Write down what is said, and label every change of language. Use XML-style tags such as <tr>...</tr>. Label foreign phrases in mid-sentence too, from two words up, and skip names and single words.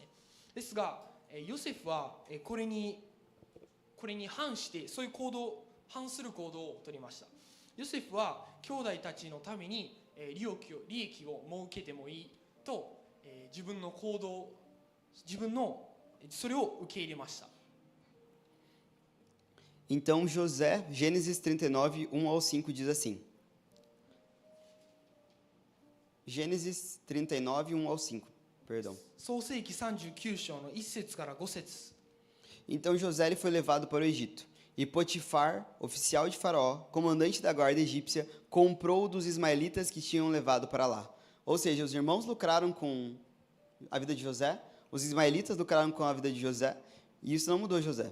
<ja>ですがヨセフはこれに反してそういう反する行動を取りました。ヨセフは兄弟たちのために利益を設けてもいいと自分のそれを受け入れました。</ja> <pt>Então José, Gênesis 39, 1 ao 5 diz assim. Gênesis 39, 1 ao 5, perdão.</pt> <ja>創世記39章の1節から5節。</ja> <pt>Então José ele foi levado para o Egito. E Potifar, oficial de Faraó, comandante da guarda egípcia, comprou dos ismaelitas que tinham levado para lá. Ou seja, os irmãos lucraram com a vida de José, os ismaelitas lucraram com a vida de José, e isso não mudou José.</pt>